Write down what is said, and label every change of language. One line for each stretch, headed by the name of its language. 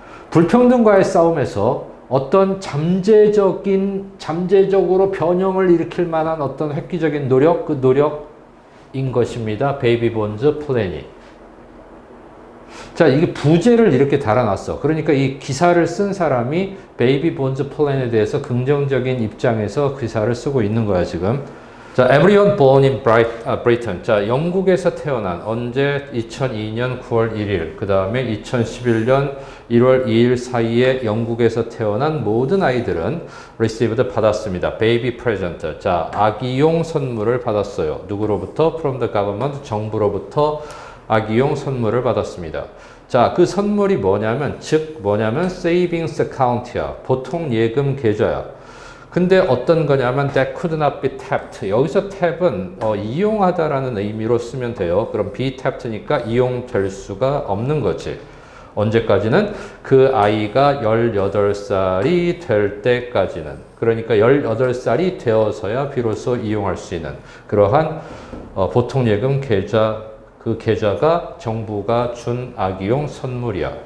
Korean: 불평등과의 싸움에서 어떤 잠재적으로 변형을 일으킬 만한 어떤 획기적인 노력, 그 노력인 것입니다. 베이비 본즈 플랜이. 자, 이게 부제를 이렇게 달아놨어. 그러니까 이 기사를 쓴 사람이 베이비 본즈 플랜에 대해서 긍정적인 입장에서 기사를 쓰고 있는 거야, 지금.
English: 자, everyone born in Britain.
Korean: 자, 영국에서 태어난 언제 2002년 9월 1일, 그 다음에 2011년 1월 2일 사이에 영국에서 태어난 모든 아이들은
English: received
Korean: 받았습니다.
English: baby present.
Korean: 자, 아기용 선물을 받았어요. 누구로부터?
English: from the government.
Korean: 정부로부터 아기용 선물을 받았습니다. 자, 그 선물이 뭐냐면,
English: savings account
Korean: 야. 보통 예금 계좌야. 근데 어떤 거냐면
English: that could not be tapped.
Korean: 여기서 탭은 이용하다라는 의미로 쓰면 돼요. 그럼
English: be tapped
Korean: 니까 이용될 수가 없는 거지. 언제까지는? 그 아이가 18살이 될 때까지는. 그러니까 18살이 되어서야 비로소 이용할 수 있는 그러한 보통 예금 계좌, 그 계좌가 정부가 준 아기용 선물이야.